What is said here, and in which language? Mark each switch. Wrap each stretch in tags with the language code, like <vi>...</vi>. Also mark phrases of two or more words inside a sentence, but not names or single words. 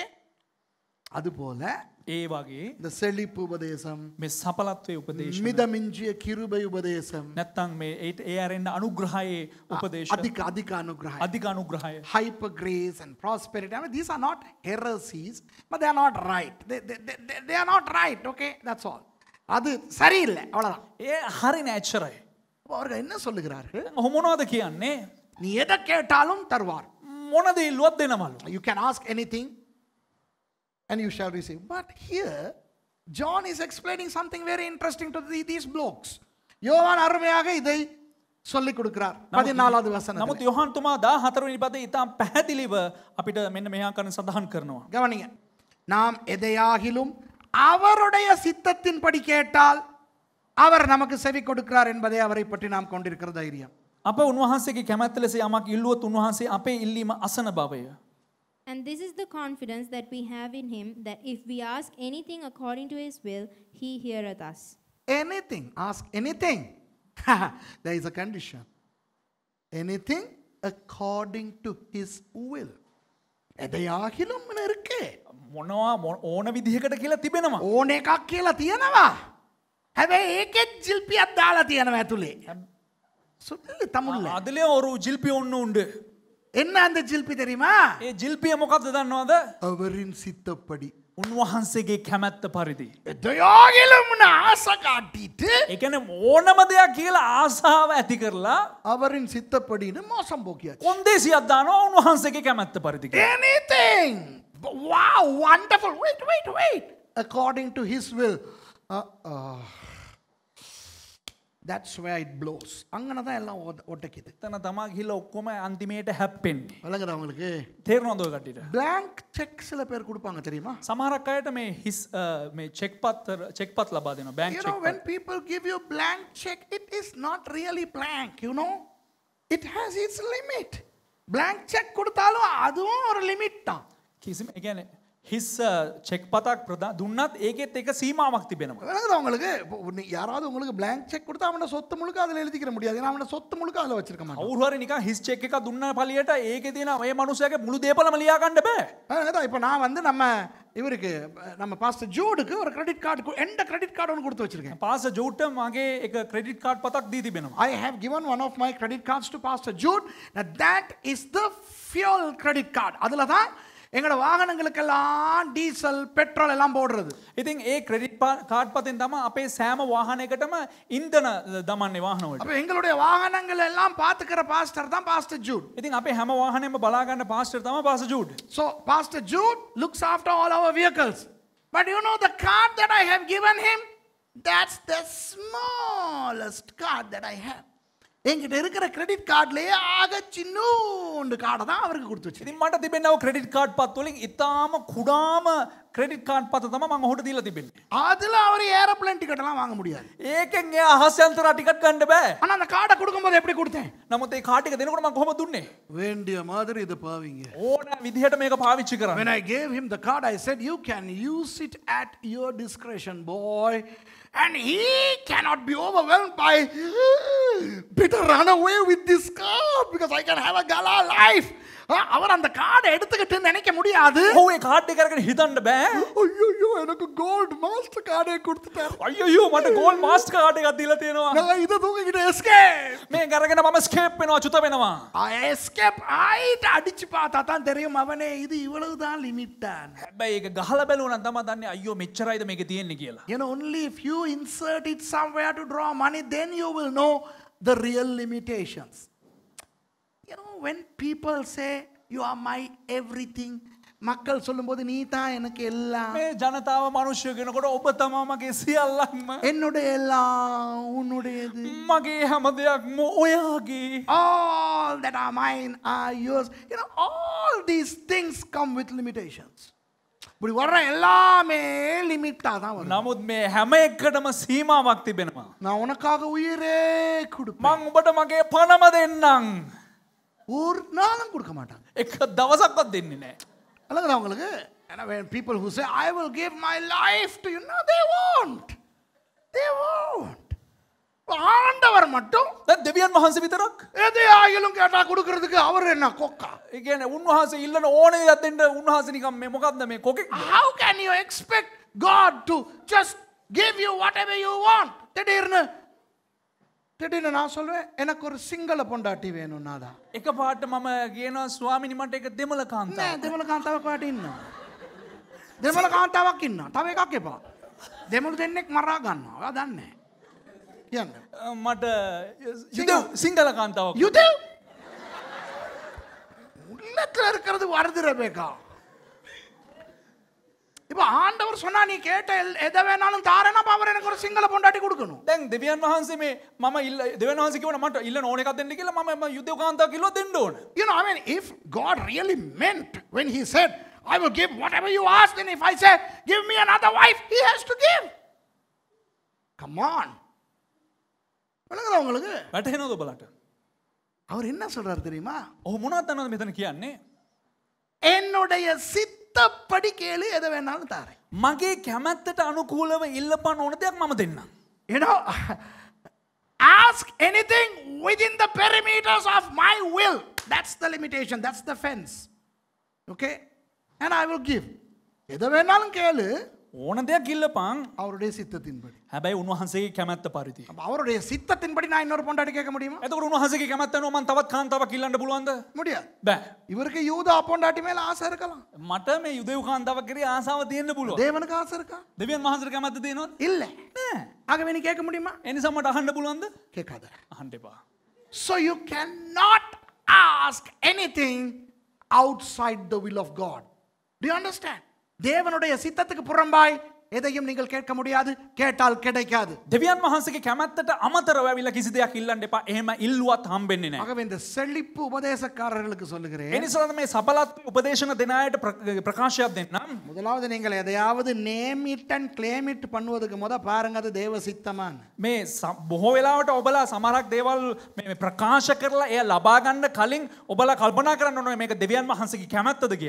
<ta>அதுபோல</ta> <si>ඒ වගේ</si> <ta>இந்த செழிப்பு உபதேசம்,</ta> <si>මේ සපලත්වයේ උපදේශන</si> <ta>மிதமிஞ்சிய கிருபை உபதேசம்,</ta> <si>නැත්තම් මේ ඒ අරෙන්න අනුග්‍රහයේ උපදේශ</si> <ta>அதிக அனுகிரகம்,</ta> <si>අධික අනුග්‍රහය</si> <en>hyper grace and prosperity. I mean, these are not heresies, but they are not right. They are not right, okay? That's all.</en> <ta>அது சரியில்லை அவ்வளவுதான்.</ta> <si>ඒ හරි නෑ එච්චරයි</si> <ta>அப்ப அவர்கள் என்ன சொல்லுகிறார்கள்?</ta> <si>ඔහු මොනවද කියන්නේ</si> <ta>நீ எதை கேட்டாலும் தருவார்.</ta> <si>මොන දේ ඉල්ලුවත් දෙනවලු</si> <en>You can ask anything and you shall receive. But here, John is explaining something very interesting to these blokes.</en> <ta>யோவான் அருமையாக இதை சொல்லிக் கொடுக்கிறார் 14வது வசனத்தில்.</ta> <si>නමුත් යොහන් තුමා 14 වෙනි පදේ ඉතාම පැහැදිලිව අපිට මෙන්න මෙහා කරන සඳහන් කරනවා.</si> <ta>கவனிங்க. நாம் எதையாகிலும் அவருடைய சித்தத்தின்படி கேட்டால் அவர் நமக்கு செவி கொடுக்கிறார் என்பதை அவரை பற்றி நாம் கொண்டிருக்கிற தைரியம்.</ta> <si>අප උන්වහන්සේගේ කැමැත්ත ලෙස යමක් ඉල්ලුවොත් උන්වහන්සේ අපේ ඉල්ලීම අසන බවය.</si> <en>And this is the confidence that we have in him, that if we ask anything according to his will, he heareth us. Anything, ask anything. There is a condition. Anything according to his will.</en> <ta>எதையாகிலும் இருக்கு.</ta> <si>මොනවා ඕන විදිහකට කියලා තිබෙනවා. ඕන එකක් කියලා තියෙනවා. හැබැයි ඒකෙත් ජිල්පියක් දාලා තියෙනවා ඇතුලේ. සුදුලි තමුල්ල.</si> <ta>அதுலயே ஒரு ஜில்பி ஒண்ணு உண்டு. என்ன அந்த ஜில்பி தெரியுமா?</ta> <si>ඒ ජිල්පිය මොකක්ද දන්නවද?</si> <ta>அவரின் சித்தப்படி.</ta> <si>උන්වහන්සේගේ කැමැත්ත පරිදි.</si> <ta>எதையாகிலும் ஆசை காட்டிட்டு</ta> <si>ඒ කියන්නේ ඕනම දෙයක් කියලා ආසාව ඇති කරලා</si> <ta>அவரின் சித்தப்படின்னு மோசம் போக்கியாச்சு.</ta> <si>කොන්දේසියක් දානවා උන්වහන්සේගේ කැමැත්ත පරිදි.</si> <en>Anything. Wow, wonderful. Wait. According to his will. That's where it blows.</en> <ta>அங்கன தான் எல்லாம் ஒட்டக்கிது.</ta> <si>එතන තමා ගිහිල්ලා ඔක්කොම අන්තිමේට හැප්පෙන්නේ.</si> <ta>வழங்குதா உங்களுக்கு?</ta> <si>තේරෙනවද ඔය කට්ටියට?</si> <en>blank check</en> <ta>சில பேர் கொடுப்பாங்க தெரியுமா?</ta> <si>සමහරක් අයට මේ හිස් මේ චෙක් පත් ලබා දෙනවා බැංක්</si> <en>You</en> <si>චෙක්</si> <en>know, when people give you blank check, it is not really blank, you know. It has its limit.</en> <ta>Blank check கொடுத்தாலும் அதுவும் ஒரு லிமிட் தான்.</ta> <si>කිසිම ඒ කියන්නේ හිස් චෙක් පතක් දුන්නත් ඒකෙත් එක සීමාවක් තිබෙනවා.</si> <ta>வழங்குதா உங்களுக்கு? யாராவது உங்களுக்கு</ta> <en>blank check</en> <ta>கொடுத்தா அவனோட சொத்து முழுக்க அதுல எழுதிக்கிற முடியாது. ஏன்னா அவனோட சொத்து முழுக்க அதுல வச்சிருக்க மாட்டான்.</ta> <si>කවුරු හරි නිකන් හිස් චෙක් එකක් දුන්න පළියට ඒකේ තියෙන මේ මනුස්සයාගේ මුළු දේපලම ලියා ගන්න බෑ.</si> <ta>அதான் இப்போ நான் வந்து இவருக்கு நம்ம பாஸ்டர் ஜூடுக்கு ஒரு</ta> <en>credit card</en> <ta>எந்த</ta> <en>credit card</en> <ta>ஒன்று கொடுத்து வச்சிருக்கேன்.</ta> <si>පාස ජූට මගේ එක</si> <en>credit card</en> <si>පතක් දී තිබෙනවා.</si> <en>I have given one of my credit cards to Pastor Jude. Now that is the fuel credit card.</en> <ta>அதுல தான் எங்களோட வாகனங்களுக்கெல்லாம் டீசல் பெட்ரோல் எல்லாம் போடுறது.</ta> <si>ඉතින් ඒ</si> <en>credit card</en> <si>පතෙන් තමයි අපේ සෑම වාහනයකටම ඉන්ධන දමන්නේ වාහන වලට.</si> <ta>அப்ப எங்களுடைய வாகனங்கள் எல்லாம் பாத்துக்கிற பாஸ்டர் தான் பாஸ்டர் ஜூட்.</ta> <si>ඉතින් අපේ හැම වාහනයක්ම බලා ගන්න පාස්ටර් තමයි පාස්ටර් ජූඩ්.</si> <en>So Pastor Jude looks after all our vehicles. But you know the card that I have given him, that's the smallest card that I have.</en> <ta>என்கிட்ட இருக்கிற கிரெடிட் கார்டுலயே ஆக சின்னூண்டு கார்டை தான் அவருக்கு கொடுத்து வச்சிருக்கேன்.</ta> <si>ඉතින් මට තිබෙනව</si> <en>credit card</en> <si>පත් වලින් ඉතාම කුඩාම</si> <en>credit card</en> <si>පත තමයි මම ඔහුට දීලා තිබෙන්නේ.</si> <ta>அதுல அவர் ஏரோப்ளேன் டிக்கெட் எல்லாம் வாங்க முடியாது.</ta> <si>ඒකෙන් එයා අහස් යන්ත්‍රා ටිකට් ගන්න බෑ.</si> <ta>ஆனா அந்த கார்டை கொடுக்கும்போது எப்படி கொடுத்தேன்?</ta> <si>නමුත් ඒ කාඩ් එක දෙනකොට මම කොහොමද දුන්නේ?</si> <ta>வேண்டிய மாதிரி இத பாவிங்க.</ta> <si>ඕන විදිහට මේක පාවිච්චි කරන්න.</si> <en>When I gave him the card, I said, you can use it at your discretion, boy. And he cannot be overwhelmed by, better run away with this card because I can have a gala life.</en> <ta>அவர் அந்த கார்டை எடுத்துக்கிட்டு நினைக்க முடியாது.</ta> <si>ඔහු ඒ කාඩ් එක අරගෙන හිතන්න බෑ.</si> <ta>ஐயோ எனக்கு கோல்ட் மாஸ்டர் கார்டை கொடுத்துட்டார்.</ta> <si>අයියෝ මට ගෝල්ඩ් මාස්ටර් කාඩ් එකක් දීලා තියෙනවා.</si> <ta>நான் இதை தூக்கிக்கிட்டு எஸ்கேப்.</ta> <si>මේක අරගෙන මම ස්කේප් වෙනවා චුත වෙනවා.</si> <ta>எஸ்கேப் ஆயிட்டு அடிச்சு பார்த்தா தான் தெரியும் அவனே இது இவ்வளவுதான் லிமிட் தான்.</ta> <si>හැබැයි ඒක ගහලා බැලුවා නම් තමයි දන්නේ අයියෝ මෙච්චරයිද මේක තියෙන්නේ කියලා.</si> <en>You know, only if you insert it somewhere to draw money, then you will know the real limitations. You know, when people say, you are my everything,</en> <ta>மக்கள் சொல்லும்போது நீ தான் எனக்கு எல்லாம்,</ta> <si>මේ ජනතාව මිනිස්සු කෙනකොට ඔබ තමයි මගේ සියල්ලක්ම,</si> <ta>என்னுடைய எல்லாம் உன்னுடையது,</ta> <si>මගේ හැම දෙයක්ම ඔයාගේ,</si> <en>all that are mine are yours. You know, all these things come with limitations.</en> <ta>இப்படி வர்ற எல்லாமே லிமிட்டா தான் வரும்.</ta> <si>නමුත් මේ හැම එකකටම සීමාවක් තිබෙනවා.</si> <ta>நான் உனக்காக உயிரே கொடுப்பேன்,</ta> <si>මං ඔබට මගේ පණම දෙන්නම්.</si> <ta>ஒரு நாளும் கொடுக்க மாட்டாங்க.</ta> <si>එක දවසක්වත් දෙන්නේ නැහැ.</si> <ta>அல்லது அவங்களுக்கு,</ta> <en>when people who say I will give my life to you, no, they won't.</en> <ta>ஆண்டவர் மட்டும்</ta> <si>දැන් දෙවියන් වහන්සේ විතරක්</si> <ta>எதையாயிலும் கேட்டா கொடுக்கிறதுக்கு அவர் என்ன கொக்கா?</ta> <si>ඒ කියන්නේ උන්වහන්සේ ඉල්ලන ඕනේ දෙයක් දෙන්න උන්වහන්සේ නිකන් මේ මොකද්ද මේ කොකෙක්?</si> <en>How can you expect God to just give you whatever you want?</en> <ta>திடீர்னு நான் சொல்வேன் எனக்கு ஒரு சிங்கள பொண்டாட்டி வேணும் நாதா.</ta> <si>එක පාට මම කියනවා ස්වාමිනී මට එක දෙමළ කාන්තාවක්. නෑ දෙමළ කාන්තාවක් වාට ඉන්නවා. දෙමළ කාන්තාවක් ඉන්නවා. තව එකක් එපා. දෙමළ දෙන්නෙක් මරා ගන්නවා. ඔයා දන්නේ නැහැ. කියන්න. මට සිංහල කාන්තාවක්.</si> <ta>யுதேவ் உள்ளத்துல இருக்கிறது வருது ரெபேக்கா. இப்ப ஆண்டவர் சொன்னா நீ கேட்ட எதை வேணாலும் தாரேன்னா அவர் எனக்கு ஒரு சிங்கள பொண்டாட்டி கொடுக்கணும்.</ta> <si>දැන් දෙවියන් වහන්සේ මේ මම දෙවියන් වහන්සේ කිව්වනේ මට ඉල්ලන ඕන එකක් දෙන්න කියලා මම යුදෙව් කාන්තාවක් කිව්වා දෙන්න ඕන.</si> <en>You know, I mean, if God really meant when he said I will give whatever you ask, then if I say give me another wife, he has to give. Come on.</en> <ta>விளங்குதா உங்களுக்கு?</ta> <si>වැටහෙනවද ඔබලට?</si> <ta>அவர் என்ன சொல்றாரு தெரியுமா?</ta> <si>ඔහු මොනවද දන්නවද මෙතන කියන්නේ?</si> <ta>என்னுடைய சித்தப்படி கேளு எதை வேணாலும் தாரேன்.</ta> <si>මගේ කැමැත්තට අනුකූලව ඉල්ලපන් ඕන දෙයක් මම දෙන්නම්.</si> <en>You know, ask anything within the perimeters of my will. That's the limitation. That's the fence. Okay? And I will give.</en> <ta>எதை வேணாலும் கேளு,</ta> <si>ඕන දෙයක් ඉල්ලපන්.</si> <ta>அவருடைய சித்தத்தின்படி.</ta> <si>හැබැයි උන්වහන්සේගේ කැමැත්ත පරිදි.</si> <ta>அப்ப அவருடைய சித்தத்தின்படி நான் இன்னொரு பொண்டாட்டி கேட்க முடியுமா?</ta> <si>එතකොට උන්වහන්සේගේ කැමැත්ත අනුව මම තවත් කාන්තාවක් ඉල්ලන්න පුළුවන්ද?</si> <ta>முடியாது.</ta> <si>බෑ.</si> <ta>இவருக்கு யூதா பொண்டாட்டி மேல ஆசை இருக்கலாம்.</ta> <si>මට මේ යුදෙව් කාන්තාවක් කරේ ආසාව තියෙන්න පුළුවන්.</si> <ta>தேவனுக்கு ஆசை இருக்கா?</ta> <si>දෙවියන් වහන්සේට කැමැත්ත තියෙනවද?</si> <ta>இல்ல.</ta> <si>නෑ.</si> <ta>ஆகவே நீ கேட்க முடியுமா?</ta> <si>ඒ නිසා මට අහන්න පුළුවන්ද?</si> <ta>கேட்காத.</ta> <si>අහන්න එපා.</si> <en>So you cannot ask anything outside the will of God. Do you understand?</en> <ta>தேவனுடைய சித்தத்துக்கு புறம்பாய் எதையும் நீங்கள் கேட்க முடியாது, கேட்டால் கிடைக்காது.</ta> <si>දෙවියන් වහන්සේගේ කැමැත්තට අමතරව ඇවිල්ලා කිසි දෙයක් ඉල්ලන්න එපා. එහෙම ඉල්ලුවත් හම්බෙන්නේ නැහැ.</si> <ta>ஆகவே இந்த செழிப்பு உபதேசக்காரர்களுக்கு சொல்லுகிறேன்,</ta> <si>ඒ නිසා මේ සබලත් උපදේශන දෙන අයට ප්‍රකාශයක් දෙන්නම්.</si> <ta>முதலாவது நீங்கள் எதையாவது</ta> <en>name it and claim it</en> <ta>பண்ணுவதுக்கு பாருங்க அது தேவ சித்தமான்.</ta> <si>මේ බොහෝ වෙලාවට ඔබලා සමහරක් දේවල් මේ ප්‍රකාශ කරලා එය ලබා ගන්න කලින් ඔබලා කල්පනා කරන්න ඕනේ මේක දෙවියන් වහන්සේගේ කැමැත්තද කියලා.</si>